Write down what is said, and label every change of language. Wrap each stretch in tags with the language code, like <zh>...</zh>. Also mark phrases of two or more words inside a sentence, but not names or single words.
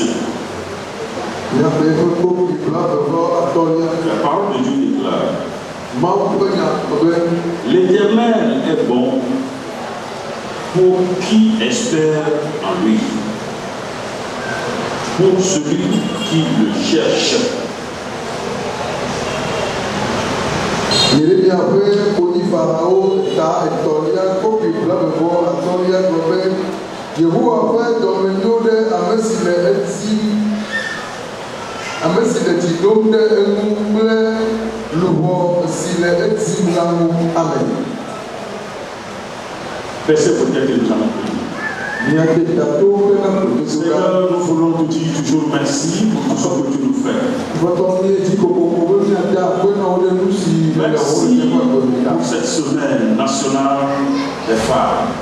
<fr>La parole de Dieu déclare: l'Éternel est bon pour qui espère en lui, pour celui qui le cherche.</fr> <ee>Yehowa ƒe dɔmenyo ɖe ame si le dzi ɖom ɖe eŋu kple luʋɔ si le edim la ŋu. Amen.</ee> <fr>Verset peut-être que nous allons prier. Seigneur, nous voulons te dire toujours merci pour tout ce que tu nous fais. Merci pour cette semaine nationale des femmes.</fr>